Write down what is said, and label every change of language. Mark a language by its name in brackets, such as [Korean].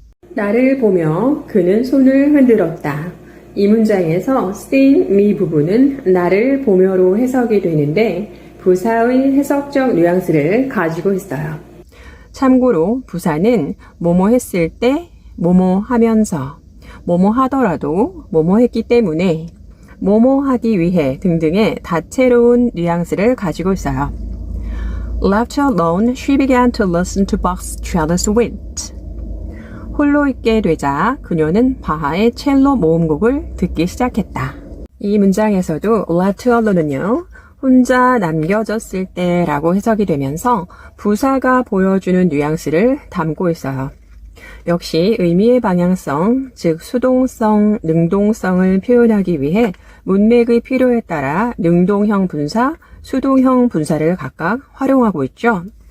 [Korean] 나를 보며 그는 손을 흔들었다. 이 문장에서 [English] seeing me [Korean] 부분은 나를 보며로 해석이 되는데 부사의 해석적 뉘앙스를 가지고 있어요. 참고로 부사는 뭐뭐 했을 때, 뭐뭐 하면서, 뭐뭐 하더라도, 뭐뭐 했기 때문에, 뭐뭐 하기 위해 등등의 다채로운 뉘앙스를 가지고 있어요. [English] Left alone, she began to listen to Bach's cello suite. [Korean] 홀로 있게 되자 그녀는 바하의 첼로 모음곡을 듣기 시작했다. 이 문장에서도 [English] left alone [Korean] 은요, 혼자 남겨졌을 때 라고 해석이 되면서 부사가 보여주는 뉘앙스를 담고 있어요. 역시 의미의 방향성, 즉 수동성, 능동성을 표현하기 위해 문맥의 필요에 따라 능동형 분사, 수동형 분사를 각각 활용하고 있죠.